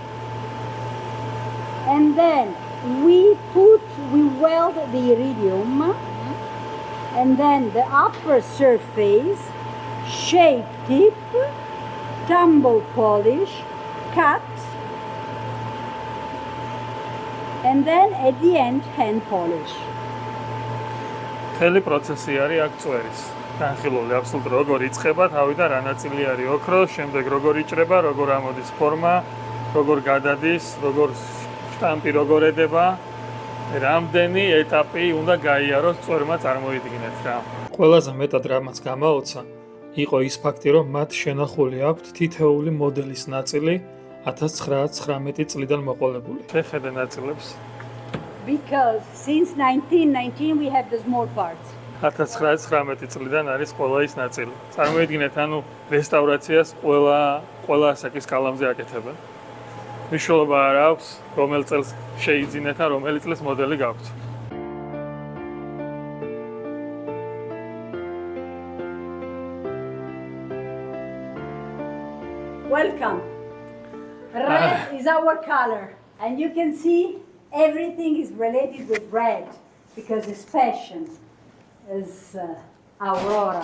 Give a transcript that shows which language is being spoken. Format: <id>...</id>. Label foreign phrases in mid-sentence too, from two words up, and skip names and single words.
<en>and then we weld the iridium, and then the upper surface, shape tip, tumble polish, cut, and then at the end hand polish.</en> <ka>მთელი პროცესი არის აქ წვერის. განხილული აბსოლუტურად როგორ იწყება, თავიდან რა ნაწილი არის ოქრო, შემდეგ როგორ იჭრება, როგორ ამოდის ფორმა, როგორ გადადის, როგორ შტამპი როგორ ედება. რამდენი ეტაპი უნდა გაიაროს წვერმა წარმოიდგინეთ რა. ყველაზე მეტად რამაც გამაოცა, იყო ის ფაქტი, რომ მათ შენახული აქვთ თითეული მოდელის ნაწილი 1919 წლიდან მოყოლებული. შეხედე ნაწილებს.</ka> <en>Because since 1919 we have the small parts.</en> <ka>1919 წლიდან არის ყველა ის ნაწილი. წარმოიდგინეთ, ანუ რესტავრაციას ყველა ასაკის კალამზე აკეთებენ. მნიშვნელობა არ აქვს, რომელ წელს შეიძინეთ და რომელი წლის მოდელი გაქვთ.</ka> <en>Welcome. Red is our color, and you can see everything is related with red because it's passion, is Aurora.</en>